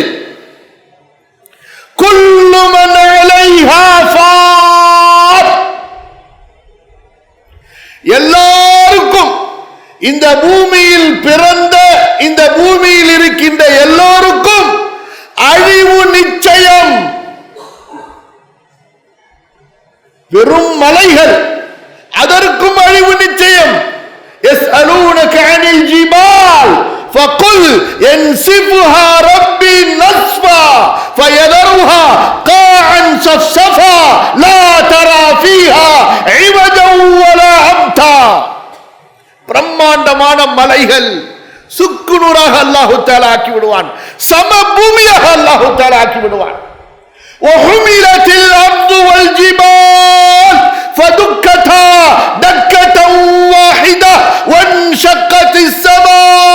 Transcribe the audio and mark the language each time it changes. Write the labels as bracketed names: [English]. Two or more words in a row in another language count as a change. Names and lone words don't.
[Arabic] كل من عليها فان, [Tamil] எல்லாருக்கும், இந்த பூமியில் பிறந்த, இந்த பூமியில் இருக்கின்ற எல்லோருக்கும் அழிவு நிச்சயம். வெறும் மலைகள், அதற்கும் அழிவு நிச்சயம். [Arabic] يسألونك عن الجبال فقل ينسفها ربي نسفا فيذرها قاعا صفصفا لا ترى فيها عوجا ولا أمتا. [Tamil] பிரம்மாண்டமான மலைகள் சுக்குநூறாக அல்லாஹு தஆலா ஆக்கி விடுவான். சமபூமியாக அல்லாஹு தஆலா ஆக்கி விடுவான். [Arabic] وحملت الأرض والجبال فدكتا دكة واحدة وانشقت السماء